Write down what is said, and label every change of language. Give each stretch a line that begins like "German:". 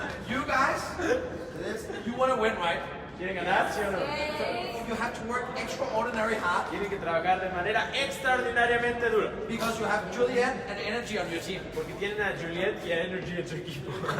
English: You guys, you want to win, right?
Spanish: ¿Quieren ganar, sí o no?
English: You have to work extraordinary hard
Spanish: Tienen que trabajar de manera extraordinariamente dura.
English: because you have Juliet and Energy on your team.
Spanish: Porque tienen a Juliet y a Energy en su equipo.